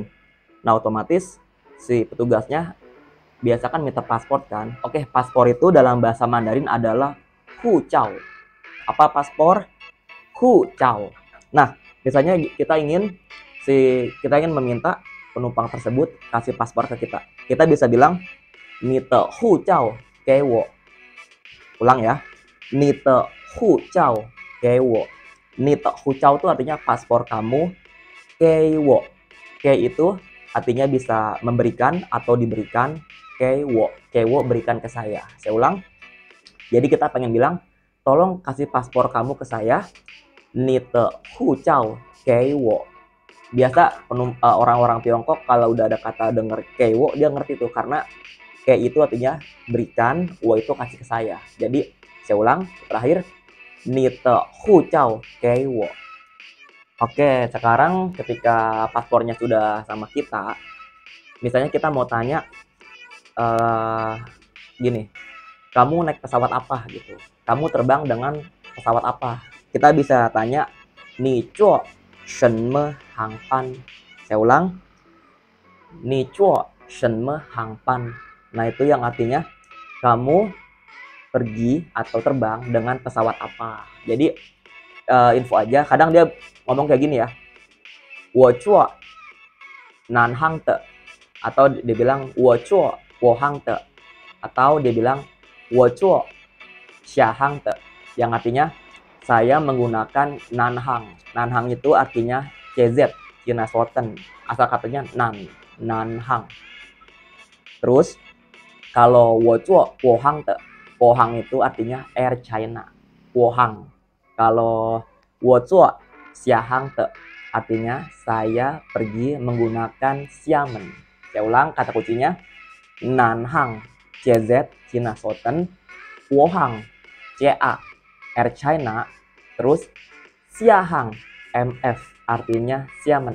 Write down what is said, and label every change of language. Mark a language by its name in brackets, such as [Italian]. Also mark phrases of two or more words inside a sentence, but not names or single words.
[Indonesian] Nah, otomatis si petugasnya biasa kan minta paspor kan. Oke, paspor itu dalam bahasa Mandarin adalah [Chinese] 护照. [Indonesian] Apa paspor? [Chinese] 护照. [Indonesian] Nah, misalnya kita ingin meminta penumpang tersebut kasih paspor ke kita. Kita bisa bilang [Chinese] 你的护照给我. [Indonesian] Ulang ya. [Chinese] 你的护照给我. 你的护照 [Indonesian] itu artinya paspor kamu [Chinese] 给我. [Indonesian] Ge itu artinya bisa memberikan atau diberikan. [Chinese] 给我 [Indonesian] berikan ke saya. Saya ulang. Jadi kita pengen bilang, tolong kasih paspor kamu ke saya. [Chinese] 你的护照给我. [Indonesian] Biasa orang-orang Tiongkok kalau udah ada kata denger [Chinese] 给我, [Indonesian] dia ngerti tuh karena ge itu artinya berikan, wo itu kasih ke saya. Jadi saya ulang, terakhir [Chinese] 你的护照给我. [Indonesian] Oke, sekarang ketika paspornya sudah sama kita, misalnya kita mau tanya gini, kamu naik pesawat apa gitu? Kamu terbang dengan pesawat apa? Kita bisa tanya, [Chinese] 你坐什么航班. [Indonesian] Saya ulang, [Chinese] 你坐什么航班. [Indonesian] Nah, itu yang artinya kamu pergi atau terbang dengan pesawat apa. Jadi info aja, kadang dia ngomong kayak gini ya, [Chinese] 我坐南航的, [Indonesian] atau dia bilang [Chinese] 我坐我航的, [Indonesian] atau dia bilang [Chinese] 我坐厦航的, [Indonesian] yang artinya saya menggunakan nanhang. Nanhang itu artinya CZ, Cina Selatan, asal katanya nanhang. Terus kalau [Chinese] 我坐我航的, 我航 [Indonesian] itu artinya Air China, wo hang. Kalau [Chinese] 我坐厦航的, [Indonesian] artinya saya pergi menggunakan Xiamen. Saya ulang kata kuncinya, Nanhang CZ Cina Selatan, Wuhan CA Air China, terus Xiahang MF artinya Xiamen.